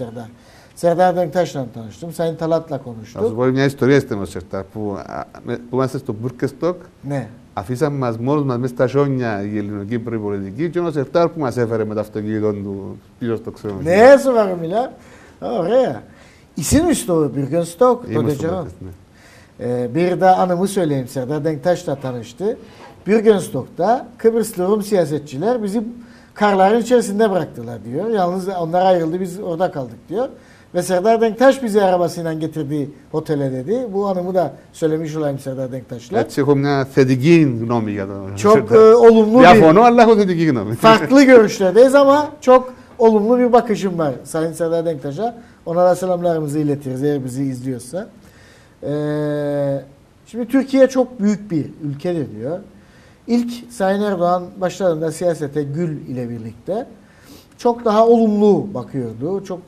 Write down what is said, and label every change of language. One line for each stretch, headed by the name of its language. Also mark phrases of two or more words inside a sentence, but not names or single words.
Turkish: Serdar Denktaş'la tanıştım. Sayın Talat'la konuştuk.
Greek: Θα σου πω μια ιστορία στο Serdar που είμαστε στο Μπουρκεστοκ. Ναι. Αφήσαμε μας μόνος μας μέσα στα χιόνια η ελληνοκύπρη πολιτική και ο Serdar που μας έφερε με το αυτοκίνητο του πίσω στο ξενοδοχείο. Ναι, σοβαρά μιλά. Ωραία.
Turkish: İsim işte o Bürgenstock. Bir de anımı söyleyeyim. Serdar Denktaş'la tanıştı. Bürgenstock'ta Kıbrıslı Rum siyasetçiler bizi karların içerisinde bıraktılar diyor. Yalnız onlar ayrıldı, biz orada kaldık diyor. Ve Serdar Denktaş bizi arabasıyla getirdi otele dedi. Bu anımı da söylemiş olayım Serdar Denktaş'la.
Greek: Έτσι έχω μια θετική γνώμη για τον
Turkish: Çok olumlu
Greek: Διαφωνώ, αλλά έχω θετική γνώμη.
Turkish: Farklı görüşlerdeyiz ama çok olumlu bir bakışım var Sayın Serdar Denktaş'a. Ona da selamlarımızı iletiriz eğer bizi izliyorsa. Şimdi Türkiye çok büyük bir ülkedir diyor. İlk Sayın Erdoğan başladığında siyasete Gül ile birlikte çok daha olumlu bakıyordu.